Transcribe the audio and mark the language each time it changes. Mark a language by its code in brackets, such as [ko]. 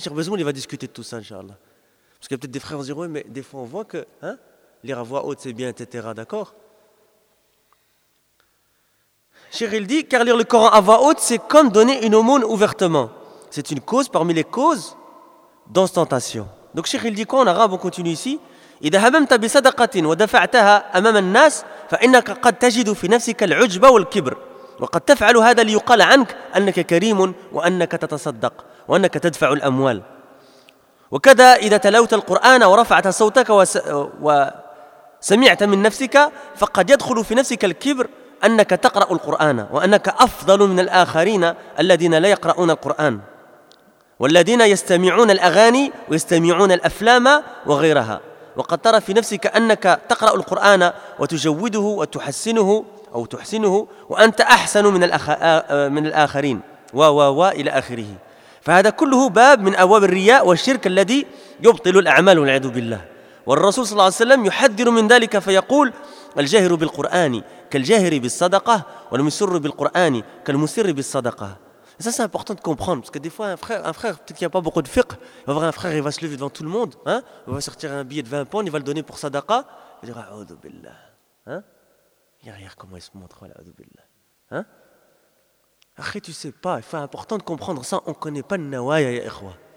[fr] Cheikh Bezmoul, il va discuter de tout ça, Inch'Allah. Parce qu'il y a peut-être des frères qui vont se dire, oui, mais des fois, on voit que hein, lire à voix haute, c'est bien, etc. D'accord? Cheikh, il dit, car lire le Coran à voix haute, c'est comme donner une aumône ouvertement. C'est une cause parmi les causes d'ostentation. Donc, Cheikh, il dit quoi en arabe? On continue ici. [ar] إذا هممت بصدقة ودفعتها أمام الناس فإنك قد تجد في نفسك العجب والكبر وقد تفعل هذا ليقال عنك أنك كريم وأنك تتصدق وأنك تدفع الأموال وكذا إذا تلوت القرآن ورفعت صوتك وسمعت من نفسك فقد يدخل في نفسك الكبر أنك تقرأ القرآن وأنك أفضل من الآخرين الذين لا يقرؤون القرآن والذين يستمعون الأغاني ويستمعون الأفلام وغيرها وقد ترى في نفسك أنك تقرأ القرآن وتجوده وتحسنه أو تحسنه وأنت أحسن من الآخرين و إلى آخره فهذا كله باب من أبواب الرياء والشرك الذي يبطل الأعمال والعياذ بالله والرسول صلى الله عليه وسلم يحذر من ذلك فيقول الجاهر بالقرآن كالجاهر بالصدقة والمسر بالقرآن كالمسر بالصدقة. [fr] Ça, c'est important de comprendre, parce que des fois, un frère, peut-être qu'il n'y a pas beaucoup de fiqh, il va voir un frère, il va se lever devant tout le monde, hein, il va sortir un billet de 20 pounds, il va le donner pour sadaqa, il va dire, ah, oh, billah, hein, regarde comment il se montre, voilà, oh, billah, hein. Après, tu ne sais pas, il faut important de comprendre ça, on ne connaît pas le nawaya, [ar] ya ikhwa.